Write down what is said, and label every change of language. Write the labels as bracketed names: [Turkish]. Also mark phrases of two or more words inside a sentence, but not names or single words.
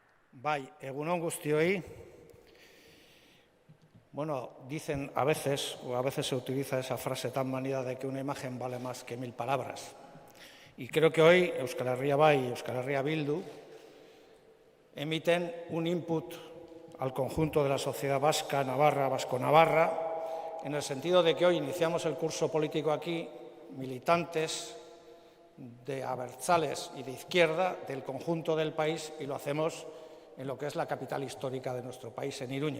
[Basque] Bai, egunon guztioi. [Spanish] Bueno, dicen a veces, o a veces se utiliza esa frase tan manida de que una imagen vale más que 1000 palabras. Y creo que hoy Euskal Herria Bai y Euskal Herria Bildu emiten un input al conjunto de la sociedad vasca, navarra, vasco-navarra, en el sentido de que hoy iniciamos el curso político aquí, militantes de abertzales y de izquierda del conjunto del país, y lo hacemos en lo que es la capital histórica de nuestro país, en Iruña.